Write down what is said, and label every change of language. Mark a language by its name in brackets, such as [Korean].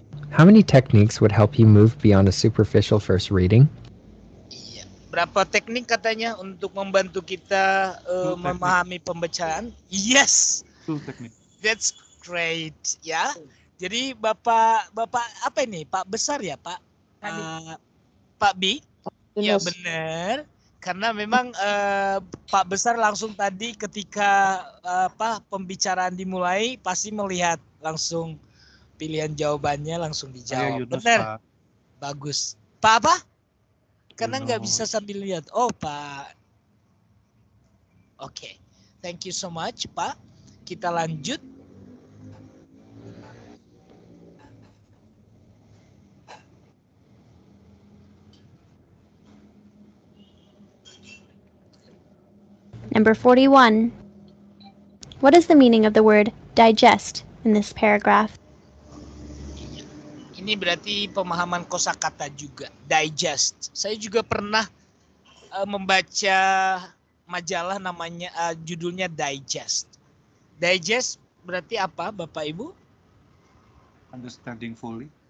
[English] How many techniques would help you move beyond a superficial first reading? [Indonesian] Iya. Berapa teknik katanya untuk membantu kita memahami pembacaan? [English] Yes. [Indonesian] Teknik. [English] That's great [Indonesian] ya. Jadi Bapak apa ini? Pak besar ya, Pak? Pak B? Ya benar. Karena memang Pak besar langsung tadi ketika pembicaraan dimulai pasti melihat langsung pilihan jawabannya langsung dijawab. Yunus, benar. Pak. Bagus. Pak apa? Karena nggak bisa sambil lihat. Oh, Pak. Oke. [English] Thank you so much, Pak. [Indonesian] Kita lanjut. [English] Number 41. What is the meaning of the word digest in this paragraph? [Indonesian] Ini berarti pemahaman kosakata juga. Digest. Saya juga pernah membaca majalah namanya judulnya Digest. Digest berarti apa, Bapak Ibu? [English] Understanding fully.